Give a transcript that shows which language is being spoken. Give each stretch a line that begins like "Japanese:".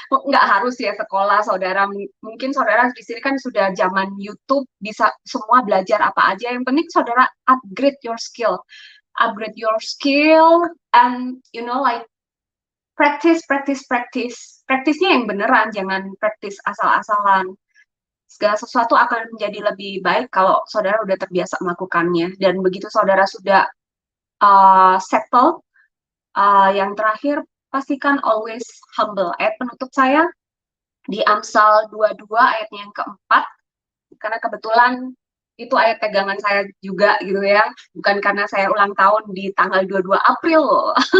Indonesian: Nggak harus ya sekolah, saudara. Mungkin saudara di sini kan sudah zaman YouTube, bisa semua belajar apa aja. Yang penting saudara
English: upgrade your skill. Upgrade your skill and like practice.
Indonesian: Praktisnya yang beneran, jangan praktis asal-asalan. Segala sesuatu akan menjadi lebih baik kalau saudara udah terbiasa melakukannya. Dan begitu saudara sudah settle, yang terakhir, pastikan
English: always humble.
Indonesian: Ayat penutup saya di Amsal 22 ayatnya yang keempat, karena kebetulan itu ayat pegangan saya juga gitu ya, bukan karena saya ulang tahun di tanggal 22 April.